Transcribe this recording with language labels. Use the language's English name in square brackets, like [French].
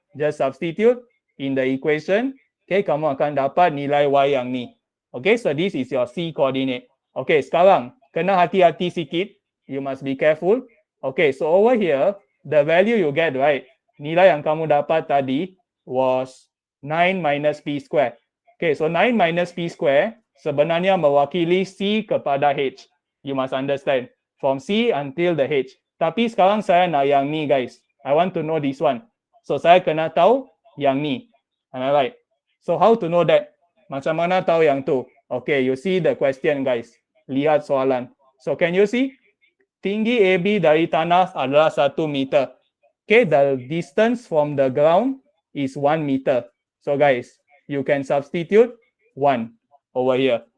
[English] Just substitute in the equation. [Malay] Okay, kamu akan dapat nilai Y yang ni. [English] Okay, so this is your C coordinate. Okay, [Malay] sekarang, kena hati-hati sikit. [English] You must be careful. Okay, so over here, the value you get, right? [Malay] Nilai yang kamu dapat tadi was 9 minus P square. Okay, so 9 minus P square sebenarnya mewakili C kepada H. [English] You must understand. From C until the H. [Malay] Tapi sekarang saya nak yang ni, guys. [English] I want to know this one. [Malay] So, saya kena tahu yang ni. [English] Am I right? So, how to know that? [Malay] Macam mana tahu yang tu? [English] Okay, you see the question, guys. [Malay] Lihat soalan. [English] So, can you see? [Malay] Tinggi AB dari tanah adalah 1 meter. [English] Okay, the distance from the ground is 1 meter. So guys, you can substitute 1 over here.